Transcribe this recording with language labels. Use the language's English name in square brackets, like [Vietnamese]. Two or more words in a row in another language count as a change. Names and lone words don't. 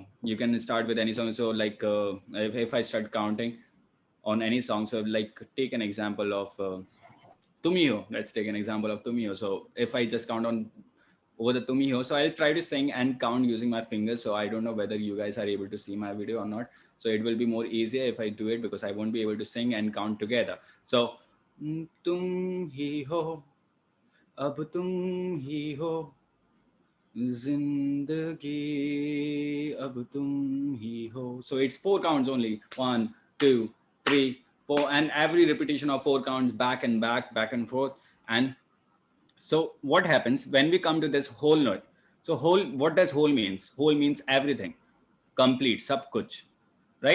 [English] You can start with any song. So like if I start counting on any song, so like take an example of Tumiho. Let's take an example of Tumiho. So if I just count on over the Tumiho, so I'll try to sing and count using my fingers. So I don't know whether you guys are able to see my video or not. So it will be more easier if I do it, because I won't be able to sing and count together. [Hindi] So tum hi ho, ab tum hi ho, zindagi ab tum hi ho. [English] So it's 4 counts only. 1, 2, 3, 4, and every repetition of 4 counts back and forth. And so what happens when we come to this whole note? So whole, what does whole means? Whole means everything, complete, [Hindi] sab kuch, [English] right?